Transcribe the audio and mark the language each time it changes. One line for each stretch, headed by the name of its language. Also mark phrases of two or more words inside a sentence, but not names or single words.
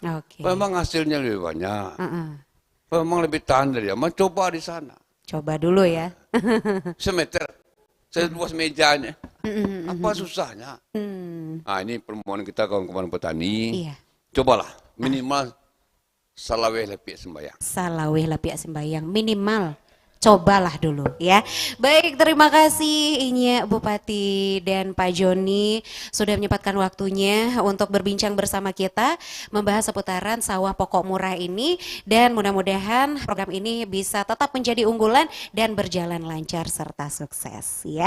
Indonesian: Memang hasilnya lebih banyak. Memang lebih tahan dari dia. Coba di sana. Coba dulu ya. Semeter, seluas mejanya. Apa susahnya? Nah, ini permohonan kita kawan-kawan petani. Cobalah minimal
Minangkabau: salaweh lapiak sembayang. Salaweh lapiak sembayang minimal
Indonesian: Cobalah dulu ya. Baik, terima kasih Inya Bupati dan Pak Joni sudah menyempatkan waktunya untuk berbincang bersama kita membahas seputaran sawah pokok murah ini, dan mudah-mudahan program ini bisa tetap menjadi unggulan dan berjalan lancar serta sukses ya.